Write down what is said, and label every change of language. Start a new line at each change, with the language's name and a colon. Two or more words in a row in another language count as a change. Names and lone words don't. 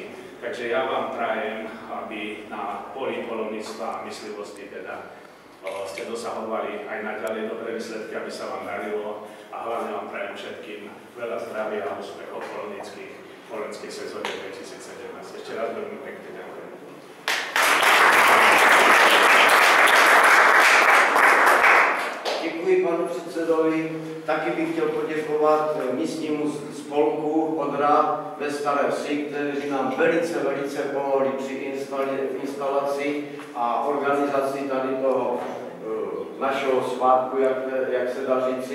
Slovak: Takže ja vám prajem, aby na poli polovníctva a myslivosti teda ste dosahovali aj naďalej dobré výsledky, aby sa vám darilo a hlavne vám prajem všetkým veľa zdravia a úspechov v polovníckej sezóne 2017. Ešte raz veľmi pekne ďakujem.
Czech: Děkuji panu předsedovi. předsedovi. Taky bych chtěl poděkovat místnímu spolku Odra ve Staré Vsi, kteří nám velice pomohli při instalaci a organizaci tady toho našeho svátku, jak se dá říci.